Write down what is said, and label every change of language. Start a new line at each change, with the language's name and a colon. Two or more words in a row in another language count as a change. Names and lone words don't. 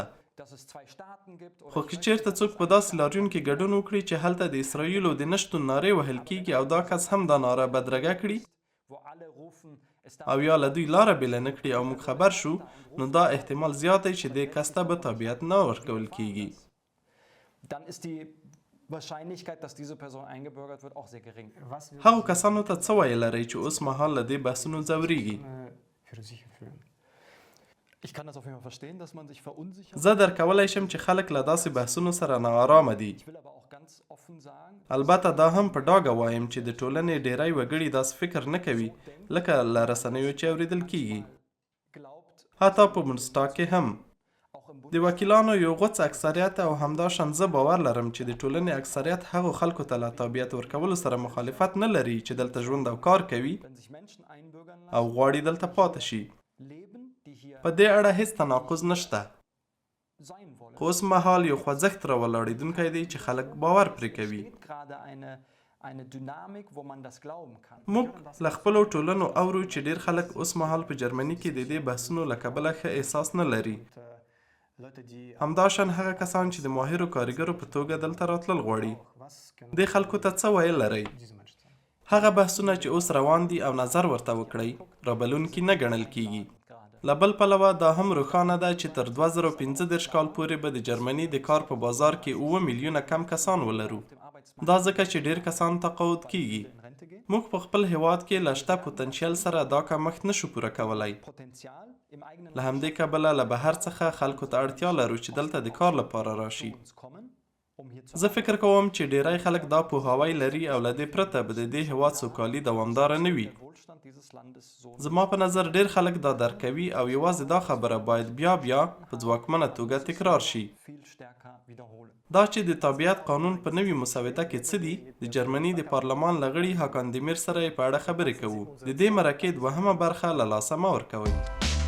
Pashto: خو که چیرته څوک په داسې لاریون کې ګډون وکړي چې هلته د اسرائیلو د نشتون نارې وهل کیږي او دا کس هم دا ناره بدرګه کړي او یا له دوی لاره بیله نه کړي او موږ خبر شو، نو دا احتمال زیات دی چې دې کس ته به تابعیت نه ورکول کیږي.
German: Wahrscheinlichkeit, dass diese Person eingebürgert wird, auch sehr gering.
Pashto: هغو کسانو ته څه ویل لرئ چې اوس مهال له دې بحثونو ځورېږي؟
German: für sicher fühlen. Ich kann das auf jeden Fall verstehen, dass man sich verunsichert.
Pashto: زه درکولی شم چې خلک له داسې بحثونو سره ناارامه دي.
German: Ich will aber auch ganz offen sagen,
Pashto: البته دا هم په ډاګه وایم چې د ټولنې ډیری وګړي داسې فکر نه کوي لکه له رسنیو چې اورېدل کیږي.
German: glaubt
Pashto: حتی په مونسټا کې هم
German: auch im
Pashto: د وکیلانو یو غوڅ اکثریت او همداشان زه باور لرم چې د ټولنې اکثریت هغو خلکو ته له تابعیت ورکولو سره مخالفت نه لري چې دلته ژوند او کار کوي
German: wenn sich Menschen einbürgern lassen,
Pashto: او غواړي دلته پاتې شي.
German: leben, die hier
Pashto: په دې اړه هیڅ تناقض نشته.
German: sein wollen.
Pashto: خو اوس مهال یو خوځښت راولاړېدونکی دی چې خلک باور پرې کوي.
German: Es gibt gerade eine Dynamik, wo man das glauben kann.
Pashto: موږ له خپلو ټولنو اورو چې ډیر خلک اوس مهال په جرمني کې د دې بحثونو له کبله ښه احساس نه لري.
German: Leute, die
Pashto: همداشان هغه کسان چې د ماهرو کارګرو په توګه دلته راتلل غواړي.
German: was können
Pashto: دې خلکو ته څه ویل لرئ؟
German: diese Menschen sagen?
Pashto: هغه بحثونه چې اوس روان دي او نظر ورته وکړئ رابلونکي نه ګڼل کیږي. له بل پلوه دا هم روښانه ده چې تر 2015 کال پورې به د جرمني د کار په بازار کې 7 میلیونه کم کسان ولرو. دا ځکه چې ډیر کسان تقاعد کیږي.
German: In Rente gehen.
Pashto: موږ په خپل هیواد کې له شته پوتنشیل سره دا کمښت نشو پوره کولی.
German: Potenzial im eigenen
Pashto: له همدې کبله له بهر څخه خلکو ته اړتیا لرو چې دلته د کار لپاره راشي.
German: uns kommen, um hier zu
Pashto: زه فکر کوم چې ډیری خلک دا پوهاوی لري او له دې پرته به د دې هیواد سوکالي دوامداره نه وي.
German: der Wohlstand dieses Landes so
Pashto: زما په نظر ډیر خلک دا درک کوي او یوازې دا خبره باید بیا په ځواکمنه توګه تکرار شي.
German: viel stärker wiederholen.
Pashto: دا چې د تابعیت قانون په نوي مسوده کې څه دي، د جرمني د پارلمان له غړي هاکان دیمیر سره یې په اړه خبرې کوو. د دې مرکې دوهمه برخه له لاسه مه ورکوئ.